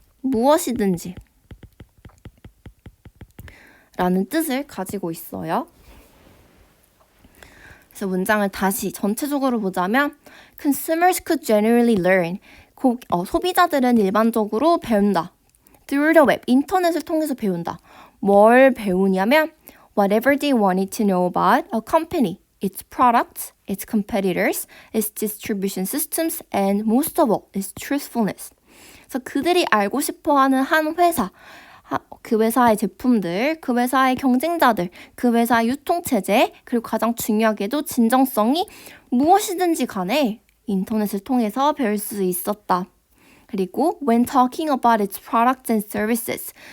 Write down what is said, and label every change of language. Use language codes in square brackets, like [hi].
[ko] 무엇이든지 라는 뜻을 가지고 있어요. 그래서 문장을 다시 전체적으로 보자면 [en] Consumers could generally learn. [ko] 소비자들은 일반적으로 배운다. [en] Through the web. [ko] 인터넷을 통해서 배운다. 뭘 배우냐면 [en] Whatever they wanted to know about a company, its products, its competitors, its distribution systems, and most of all, its truthfulness. [ko] 그래서 그들이 알고 싶어하는 한 회사, 그 회사의 제품들, 그 회사의 경쟁자들, 그 회사의 유통체제, 그리고 가장 중요하게도 진정성이 무엇이든지 간에 인터넷을 통해서 배울 수 있었다. 그리고 [en] when talking about its products and services.